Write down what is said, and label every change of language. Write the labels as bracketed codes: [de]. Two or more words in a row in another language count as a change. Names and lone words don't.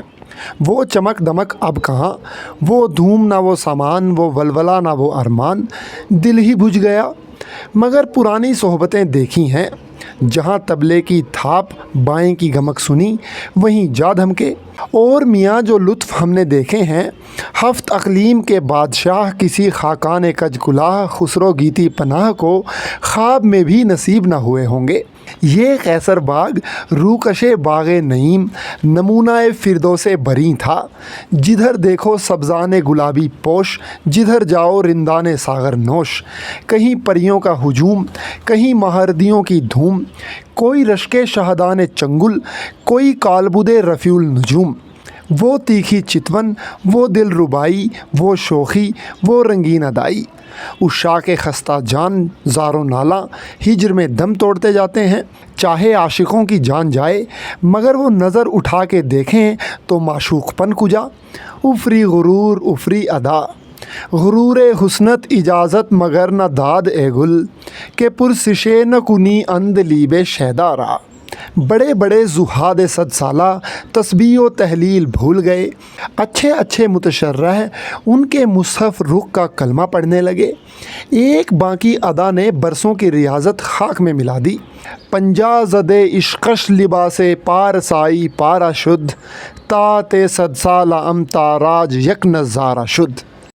[ur] وہ چمک دمک اب کہاں، وہ دھوم نہ وہ سامان، وہ ولولہ نہ وہ ارمان، دل ہی بجھ گیا۔ مگر پرانی صحبتیں دیکھی ہیں، جہاں تبلے کی تھاپ بائیں کی گمک سنی وہیں جا دھمکے۔ اور میاں جو لطف ہم نے دیکھے ہیں، ہفت اقلیم کے بادشاہ کسی خاقان کج کلاه خسرو گیتی پناہ کو خواب میں بھی نصیب نہ ہوئے ہوں گے۔ یہ قیصر باغ روکش باغ نعیم نمونہ فردوس بریں تھا، جدھر دیکھو سبزان گلابی پوش، جدھر جاؤ رندان ساغر نوش۔ کہیں پریوں کا ہجوم، کہیں مہاردیوں کی دھوم، کوئی رشک شہدان چنگل، کوئی کالبد رفیع النجوم۔ وہ تیکھی چتون، وہ دل ربائی، وہ شوخی، وہ رنگین ادائی۔ عشاق خستہ جان زار و نالہ ہجر میں دم توڑتے جاتے ہیں، چاہے عاشقوں کی جان جائے مگر وہ نظر اٹھا کے دیکھیں تو معشوق پن کجا۔ [fa] افری غرور افری ادا، غرور حسنت اجازت مگر نہ داد اے گل، کہ پرسشے نہ کنی اند لیب شیدارا۔ [ur] بڑے بڑے زہاد 100 سالہ تسبیح و تحلیل بھول گئے، اچھے اچھے متشرح ان کے مصحف رخ کا کلمہ پڑھنے لگے۔ ایک باقی ادا نے برسوں کی ریاضت خاک میں ملا دی۔ [fa] پنجا زدے عشقش لباس پارسائی پارا شد، تا تے 100 سالہ ام تاراج یک نظارہ شد۔